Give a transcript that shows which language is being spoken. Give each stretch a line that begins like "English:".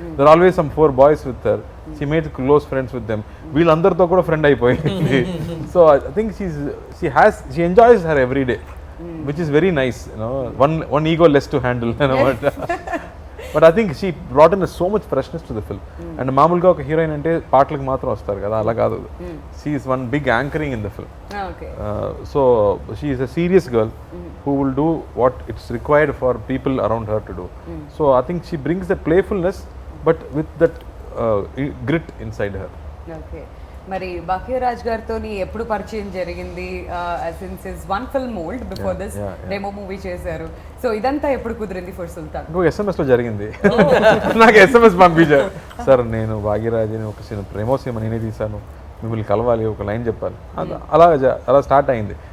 English: There are always some 4 boys with her. She made close friends with them.
Telugu: వీళ్ళందరితో కూడా friend అయిపోయింది.
English: So I think she enjoys her every day, which is very nice, you know. One ego less to handle, you know. But I think she brought in so much freshness to the film.
Telugu: And మామూలుగా ఒక heroine అంటే పాటలకు మాత్రం వస్తారు కదా, అలా కాదు.
English: She is one big anchoring in the film. So she is a serious girl who will do what it's required for people around her to do. So I think she brings that playfulness but with that grit inside her. Okay.
Telugu: మరి భాగ్యరాజ్ గారితో ఎప్పుడు పరిచయం జరిగింది?
English: since his one film old, before this demo movie
Telugu: చేశారు. So ఇదంతా ఎప్పుడు కుదిరింది for Sultan? SMS లో జరిగింది. నాకు SMS పంపించారు, సార్ నేను భాగ్యరాజ్ని ఒక ప్రేమో సినిమా నేనే తీశాను, మిమ్మల్ని కలవాలి, ఒక లైన్ చెప్పాలి. అలా స్టార్ట్ అయింది.